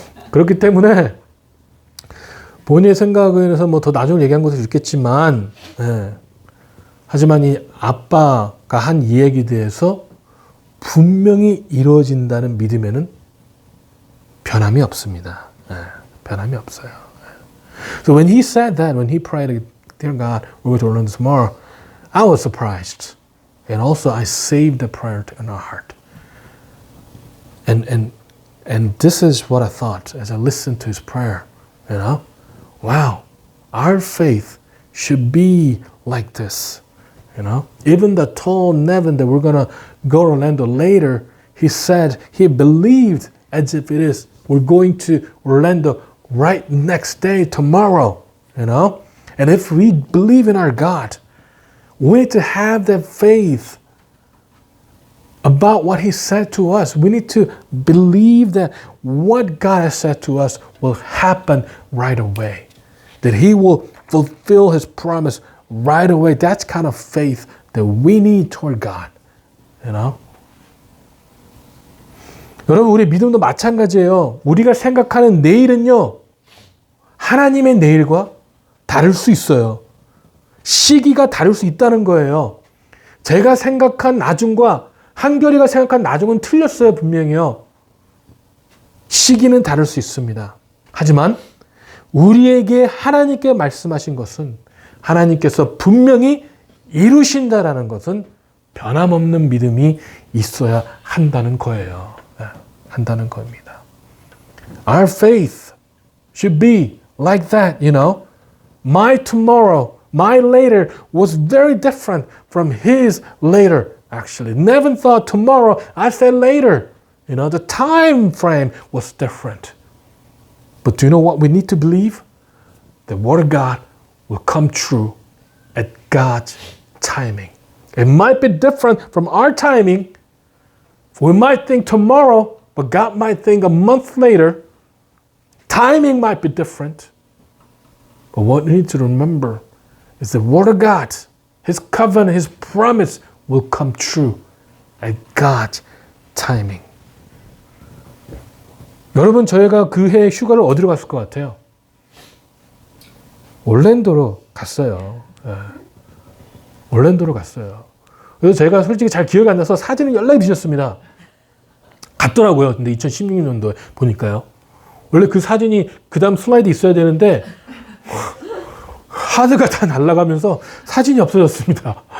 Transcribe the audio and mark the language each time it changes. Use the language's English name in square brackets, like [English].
[Korean] 그렇기 때문에 본인의 생각에 서 뭐 더 나중에 얘기한 것도 있겠지만, 하지만 이 아빠가 한 이야기에 대해서 분명히 이루어진다는 믿음에는 변함이 없습니다. 변함이 없어요. [English] So when he said that, when he prayed, Dear God, we're going to Orlando tomorrow, I was surprised. And also I saved the prayer in our heart. And this is what I thought as I listened to his prayer. Wow, our faith should be like this. Even the told Nevin that we're going to go to Orlando later, he said he believed as if it is. We're going to Orlando right next day, tomorrow, And if we believe in our God, we need to have that faith about what he said to us. We need to believe that what God has said to us will happen right away. That he will fulfill his promise right away. That's kind of faith that we need toward God. [Korean] 여러분, 우리 믿음도 마찬가지예요. 우리가 생각하는 내일은요, 하나님의 내일과 다를 수 있어요. 시기가 다를 수 있다는 거예요. 제가 생각한 나중과 한결이가 생각한 나중은 틀렸어요, 분명히요. 시기는 다를 수 있습니다. 하지만 우리에게 하나님께 말씀하신 것은 하나님께서 분명히 이루신다라는 것은 변함없는 믿음이 있어야 한다는 거예요. 한다는 겁니다. [English] Our faith should be like that, My tomorrow, my later was very different from his later, actually. Nevin thought tomorrow, I said later. The time frame was different. But do you know what we need to believe? The Word of God will come true at God's timing. It might be different from our timing. We might think tomorrow, but God might think a month later. Timing might be different. But what we need to remember is the Word of God, His covenant, His promise will come true at God's timing. [Korean] 여러분, 저희가 그 해 휴가를 어디로 갔을 것 같아요? 올랜도로 갔어요. 올랜도로 갔어요. 그래서 제가 솔직히 잘 기억이 안 나서 사진을 연락이 드렸습니다. 갔더라고요. 근데 2016년도에 보니까요. 원래 그 사진이 그 다음 슬라이드 있어야 되는데 하드가 다 날아가면서 사진이 없어졌습니다.